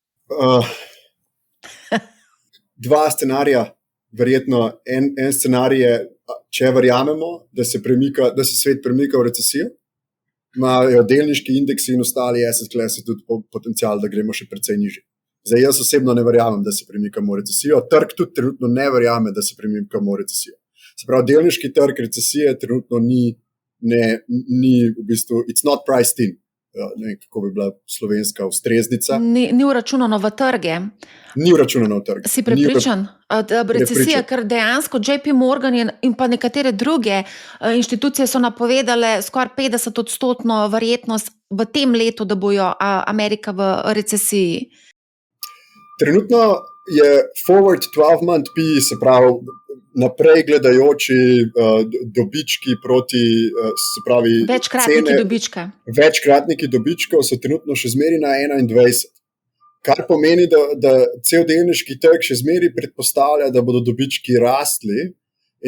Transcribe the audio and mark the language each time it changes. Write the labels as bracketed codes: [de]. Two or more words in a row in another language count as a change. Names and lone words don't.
[sl] Dva scenarija, verjetno en scenarij je, če verjamemo, da se svet premika v recesijo, imajo delniški indeksi in ostali asset klasi tudi potencial, da gremo še precej nižje. Zdaj, jaz osebno ne verjamem, da se premikamo v recesijo, trg tudi trenutno ne verjame, da se premikamo v recesijo. Se pravi, delniški trg recesije trenutno ni v bistvu, [en] it's not priced in. [sl] Ne vem, kako bi bila slovenska ustreznica. Ni vračunano v trge. Ni vračunano v trge. Si prepričan, da recesija, ker dejansko JP Morgan in pa nekatere druge inštitucije so napovedale skoraj 50% verjetnost v tem letu, da bojo Amerika v recesiji. Trenutno je [en] forward 12-month PE, [sl] se pravi naprej gledajoči dobički proti, se pravi večkratniki dobičkov so trenutno še zmeri na 21. Kar pomeni, da cel delniški trg še zmeri predpostavlja, da bodo dobički rastli.